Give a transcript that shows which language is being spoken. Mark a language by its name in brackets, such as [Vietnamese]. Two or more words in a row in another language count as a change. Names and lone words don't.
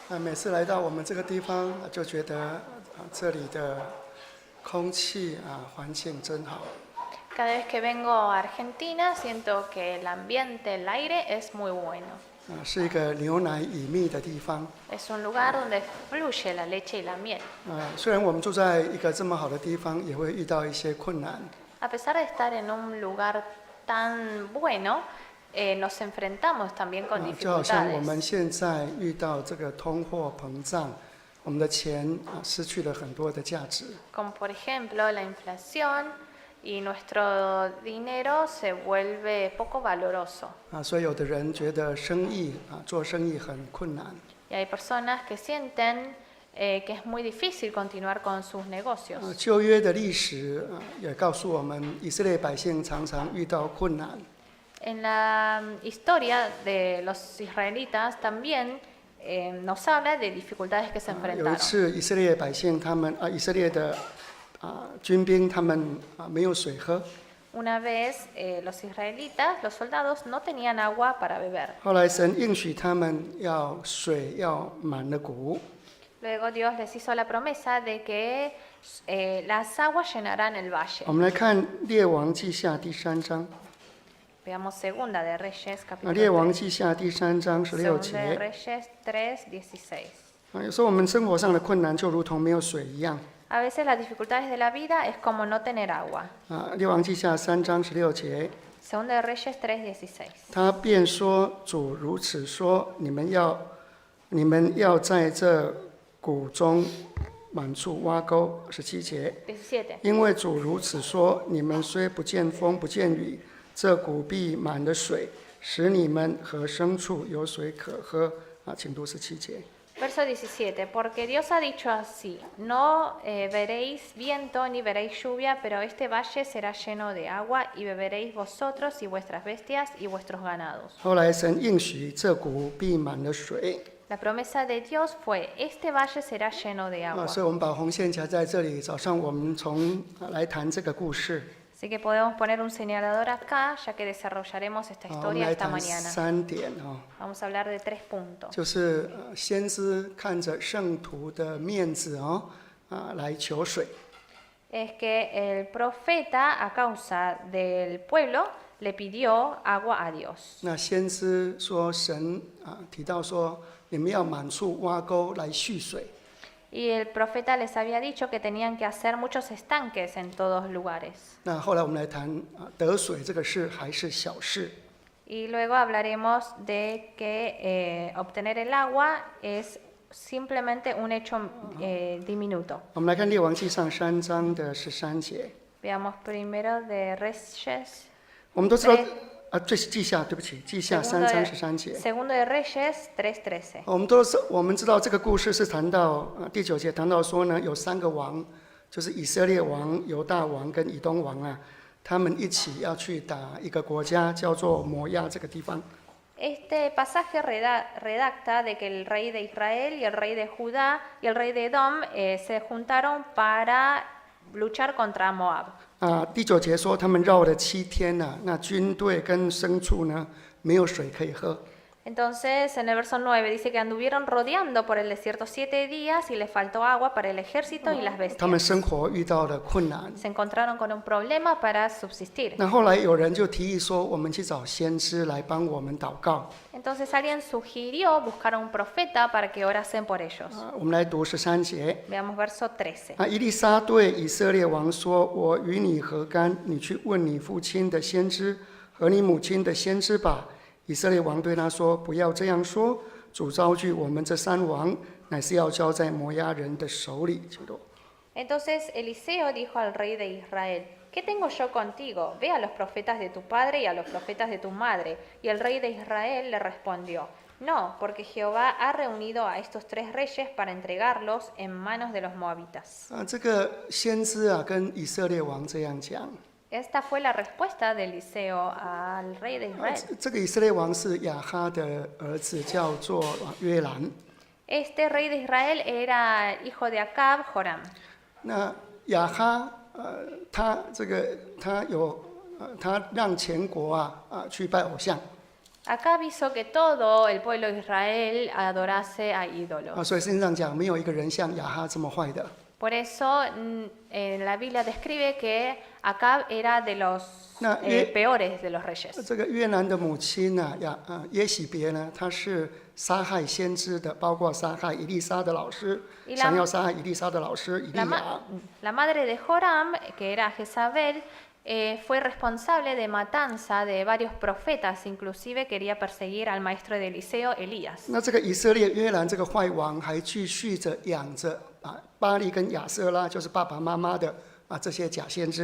[Chinese] 每次来到我们这个地方，就觉得这里的空气环境真好。 [Spanish] Cada vez que vengo a Argentina siento que el ambiente, el aire es muy bueno. [Chinese] 是一个牛奶与蜜的地方。 [Spanish] Es un lugar donde fluye la leche y la miel. [Chinese] 虽然我们住在一个这么好的地方，也会遇到一些困难。 [Spanish] A pesar de estar en un lugar tan bueno, nos enfrentamos también con [Chinese] 就好像我 [Spanish] dificultades. [Chinese] 们现在遇到这个通货膨胀，我们的钱失去了很多的价值。 [Spanish] Como por ejemplo la inflación y nuestro dinero se vuelve poco valoroso. [Chinese] 所以有的人觉得生意做生意很困难。 [Spanish] Y hay personas que sienten que es muy difícil continuar con sus negocios. [Chinese] 旧约的历史也告诉我们，以色列百姓常常遇到困难。 [Spanish] En la historia de los israelitas también nos habla de dificultades que se [Chinese] 有一 [Spanish] enfrentaron. [Chinese] 次，以色列百姓以色列的军兵他们没有水喝。 [Spanish] Una vez los israelitas, los soldados, no tenían agua para beber. [Chinese] 后来神应许他们水要满了谷。 [Spanish] Luego Dios les hizo la promesa de que las aguas llenarán el valle. [Chinese] 我们来看列王记下第3章。 [Spanish] Veamos Segunda de Reyes, [Chinese] 列王 [Spanish] capítulo [Chinese] 记下第3章 [Spanish] 3. 16 Segunda de [Chinese] 节。 [Spanish] Reyes 3:16. [Chinese] 有时候我们生活上的困难就如同没有水一样。 [Spanish] A veces las dificultades de la vida es como no tener agua. [Chinese] 列王记下3章16节。 [Spanish] Segunda de Reyes 3:16. [Chinese] 他便说：“主如此说，你们要在这谷中满处挖沟。”17节。 17. 因为主如此说，你们虽不见风不见雨，这谷必满了水，使你们和牲畜有水可喝。请读17节。 [Spanish] Verso 17, porque Dios ha dicho así, no veréis viento ni veréis lluvia, pero este valle será lleno de agua y beberéis vosotros y vuestras bestias y vuestros ganados. [Chinese] 后来神应许这谷必满了水。 [Spanish] La promesa de Dios fue, este valle será lleno de agua. [Chinese] 所以我们把红线夹在这里。早上我们来谈这个故事。 [Spanish] Así que podemos poner un señalador acá, ya que desarrollaremos esta [Chinese] 我们 [Spanish] historia [Chinese] 来 [Spanish] esta [Chinese] 谈 [Spanish] mañana. [Chinese] 3点。 [Spanish] Vamos a hablar de 3 puntos. [Chinese] 就是先知看着圣徒的面子来求水。 [Spanish] Es que el profeta, a causa del pueblo, le pidió agua a Dios. [Chinese] 那先知说神提到说，你们要满处挖沟来蓄水。 [Spanish] Y el profeta les había dicho que tenían que hacer muchos estanques en todos lugares. [Chinese] 那后来我们来谈得水这个事还是小事。 [Spanish] Y luego hablaremos de que obtener el agua es simplemente un hecho diminuto. [Chinese] 我们来看列王记上3章的13节。 [Spanish] Veamos primero de Reyes. [Chinese] 我们都知道记下3章13节。 [Spanish] Segundo de Reyes 3:13. [Chinese] 我们知道这个故事是谈到第9节谈到说呢，有3个王，就是以色列王、犹大王跟以东王他们一起要去打一个国家，叫做摩押这个地方。 [Spanish] Este pasaje redacta de que el rey de Israel y el rey de Judá y el rey de Edom se juntaron para luchar contra Moab. [Chinese] 第9节说他们绕了7天那军队跟牲畜呢没有水可以喝。 [Spanish] Entonces, en el verso 9 dice que anduvieron rodeando por el desierto 7 días y les faltó agua para el ejército y las [Chinese] 他们 [Spanish] bestias. [Chinese] 生活遇到了困难。 [Spanish] Se encontraron con un problema para subsistir. [Chinese] 那后来有人就提议说，我们去找先知来帮我们祷告。 [Spanish] Entonces alguien sugirió buscar a un profeta para que orasen por ellos. [Chinese] 我们来读13节。 [Spanish] Veamos verso 13. [Chinese] 以利沙对以色列王说：“我与你何干？你去问你父亲的先知和你母亲的先知吧。” 以色列王对他说：“不要这样说，主召聚我们这3王，乃是要交在摩押人的手里。” [Spanish] Entonces Eliseo dijo al rey de Israel, ¿qué tengo yo contigo? Ve a los profetas de tu padre y a los profetas de tu madre. Y el rey de Israel le respondió, no, porque Jehová ha reunido a estos 3 reyes para entregarlos en manos de los moabitas. [Chinese] 这个先知跟以色列王这样讲。 [Spanish] Esta fue la respuesta de Eliseo al rey de Israel. [Chinese] 这个以色列王是亚哈的儿子，叫做约兰。 [Spanish] Este rey de Israel era hijo de Acab, Joram. [Chinese] 那亚哈他让全国去拜偶像。 [Spanish] Acá avisó que todo el pueblo de Israel adorase a 啊， ídolos. [Chinese] 所以圣经上讲，没有一个人像亚哈这么坏的。 [Spanish] Por eso en la Biblia describe que Acab era de los No, peores de los reyes. [Chinese] 这个越南的母亲呢，耶喜别呢，她是杀害先知的，包括杀害以利沙的老师，想要杀害以利沙的老师以利亚。 [Spanish] La madre de Joram, que era Jezabel, fue responsable de matanza de varios profetas, inclusive quería perseguir al maestro de Eliseo, Elías. [Chinese] 那这个以色列约兰这个坏王还继续着养着巴利跟亚瑟拉，就是爸爸妈妈的这些假先知。